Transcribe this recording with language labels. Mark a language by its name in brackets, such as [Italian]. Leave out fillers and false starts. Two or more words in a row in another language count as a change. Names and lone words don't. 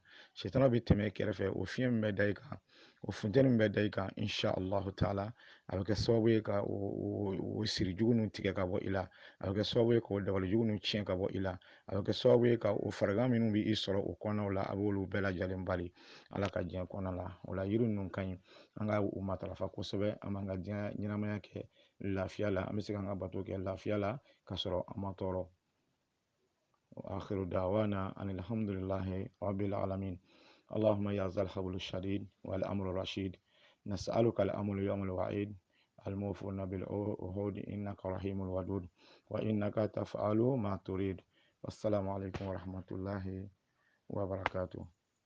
[Bambara] Sitana bɛ tɛmɛ i kɛrɛfɛ, o fiɲɛ min bɛ da i kan, o funtɛni min bɛ da i kan [Arabic] إن شاء الله تعالى, [Bambara] a bɛ kɛ sababu ye ka o siri jugu ninnu tigɛ ka bɔ i la, a bɛ kɛ sababu ye k'o dabali jugu ninnu tiɲɛ ka bɔ i la, a bɛ kɛ sababu ye ka o farigan minnu bɛ i sɔrɔ o kɔnɔnaw la a b'olu bɛɛ lajɛlen bali ala ka diɲɛ kɔnɔna la. O la yiri ninnu ka ɲi an ka u matarafa kosɛbɛ, an b'an ka diɲɛ ɲɛnamaya kɛ lafiya la, an bɛ se k'an ka bato kɛ lafiya la ka sɔrɔ an ma tɔɔrɔ. [Arabic] وآخر دعوانا أن الحمد لله رب العالمين. اللهم يا ذا الحبل الشديد والأمر الرشيد، نسألك الأمر يوم الوعيد الموفون بالعهود، إنك رحيم الودود وإنك تفعل ما تريد. والسلام عليكم ورحمة الله وبركاته.